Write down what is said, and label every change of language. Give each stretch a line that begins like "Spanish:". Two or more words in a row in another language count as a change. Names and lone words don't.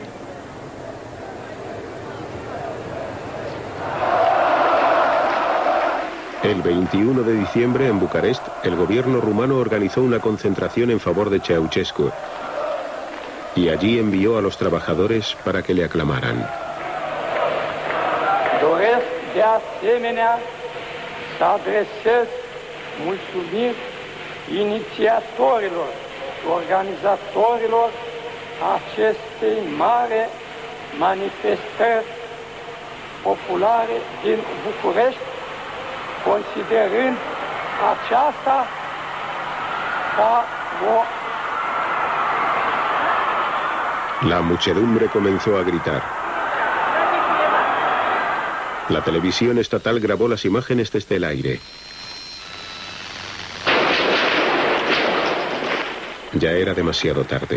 Spanish: El 21 de diciembre, en Bucarest, el gobierno rumano organizó una concentración en favor de Ceausescu y allí envió a los trabajadores para que le aclamaran.
Romanian: Doresc de asemenea să adresez mulțumiri inițiatorilor, organizatorilor acestei mari manifestări populare din București, considerând aceasta ca o...
Spanish: La muchedumbre comenzó a gritar. La televisión estatal grabó las imágenes desde el aire. Ya era demasiado tarde.